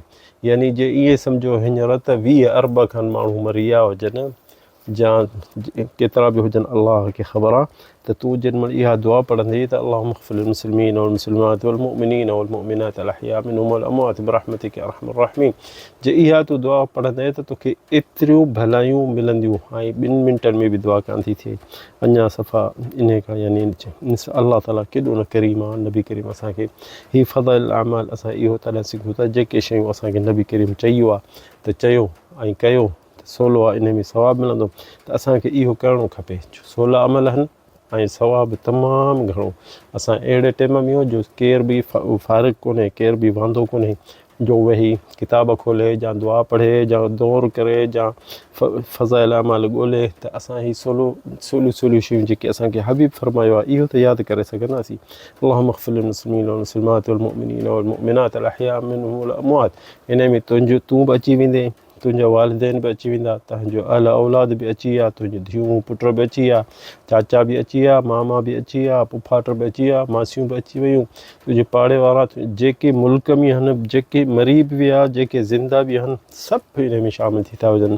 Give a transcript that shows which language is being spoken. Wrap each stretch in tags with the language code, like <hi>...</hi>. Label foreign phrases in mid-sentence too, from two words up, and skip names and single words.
<sd>यानी जे ईअं सम्झो हींअर त 20 अरब खनि माण्हू मरी विया हुजनि या केतिरा बि हुजनि अलाह खे ख़बर आहे त तूं जेॾीमहिल इहा दुआ पढ़ंदी त</sd> <ar>اللهم اغفر مسلمين والمسلمات والمؤمنين والمؤمنات الأحياء منهم والأموات برحمتك يا أرحم الراحمين.</ar> <sd>जे इहा तूं दुआ पढ़ंदे त तोखे एतिरियूं भलायूं मिलंदियूं ऐं 2 मिंटनि में बि दुआ कान थी थिए अञा सफ़ा इन खां यानी अल्लाह ताला केॾो न करीम आहे नबी करीम असांखे हीअ फ़ज़ाइल अमाल असां इहो तॾहिं सिखूं था जेके शयूं असांखे नबी करीम चयो आहे त चयो ऐं कयो त सवलो आहे इन में सवाबु मिलंदो त असांखे इहो करिणो खपे। 16 अमल आहिनि ऐं सवाबु तमामु घणो। असां अहिड़े टाइम में हो जो केर बि फ़ारिग़ कोन्हे केर बि वांदो कोन्हे जो वेही किताब खोले या दुआ पढ़े या दौर करे या फ़ज़ाइल अमाल ॻोल्हे त असां ही सवलियूं शयूं जेके असांखे हबीब फरमायो आहे इहो त यादि करे सघंदासीं।</sd> <ar>اللهم اغفر للمسلمين والمسلمات والمؤمنين والمؤمنات الأحياء منهم والأموات.</ar> <sd>इन में तूं बि अची वेंदे तुंहिंजा वालिदैन बि अची वेंदा तव्हांजो अहल औलाद बि अची विया तुंहिंजी धीअरूं पुट बि अची विया चाचा बि अची विया मामा बि अची विया पुफाट बि अची विया मासियूं बि अची वियूं तुंहिंजे पाड़े वारा जेके मुल्क में आहिनि जेके मरी बि विया जेके ज़िंदा बि आहिनि सभु इन में शामिल थी था वञनि।</sd>